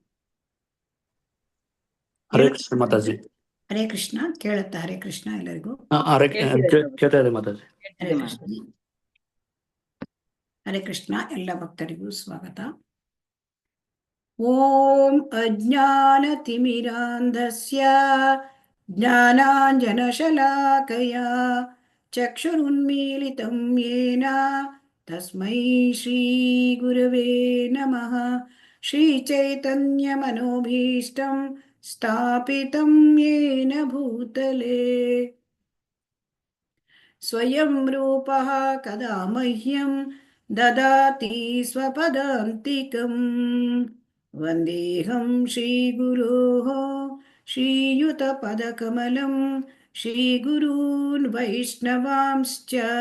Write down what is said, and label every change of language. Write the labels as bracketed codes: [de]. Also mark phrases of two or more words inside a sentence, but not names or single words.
[kn] ಹರೇ ಕೃಷ್ಣ ಮಾತಾಜಿ. ಹರೇ ಕೃಷ್ಣ ಕೇಳುತ್ತಾ? ಹರೇ ಕೃಷ್ಣ ಎಲ್ಲರಿಗೂ. ಕೇಳ್ತಾ ಇದೆ ಮಾತಾಜಿ. ಹರೇ ಕೃಷ್ಣ. ಹರೇ ಕೃಷ್ಣ ಎಲ್ಲ ಭಕ್ತರಿಗೂ ಸ್ವಾಗತ. [sa] ಓಂ ಅಜ್ಞಾನತಿಮಿರಾಂಧಸ್ಯ ಜ್ಞಾನಾಂಜನಶಲಾಕಯ ಚಕ್ಷುರುನ್ಮೀಲಿತಂ ಯೇನ ತಸ್ಮೈ ಶ್ರೀ ಗುರವೇ ನಮಃ. ಶ್ರೀಚೈತನ್ಯಮನೋಭೀಷ್ಟಂ ಸ್ಥಾಪಿತಂ ಯೇನ ಭೂತಲೆ ಸ್ವಯಂ ರೂಪಃ ಕದಾ ಮಹ್ಯಂ ದದಾತಿ ಸ್ವಪದಾಂತಿಕಂ. ವಂದೇಹಂ ಶ್ರೀಗುರೋಃ ಶ್ರೀಯುತಪದಕಮಲಂ ಶ್ರೀಗುರೂನ್ ವೈಷ್ಣವಾಂಶ್ಚ